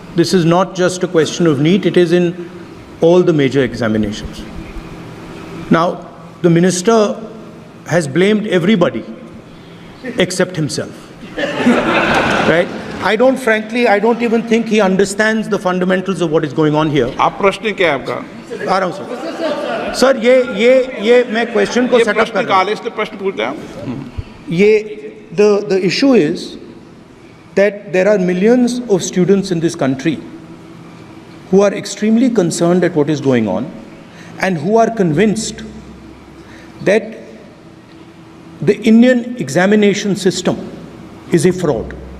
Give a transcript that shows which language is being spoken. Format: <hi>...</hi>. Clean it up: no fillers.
<en>This is not just a question of NEET, it is in all the major examinations. Now, the minister has blamed everybody except himself. Right? I don't even think he understands the fundamentals of what is going on here.</en> <hi>आप प्रश्न क्या है आपका? आ रहा हूं sir. Sir ये मैं question को सेटअप कर रहा हूं. इसलिए प्रश्न पूछते हैं.</hi> <en>ये the issue is that there are millions of students in this country who are extremely concerned at what is going on and who are convinced that the Indian examination system is a fraud.</en>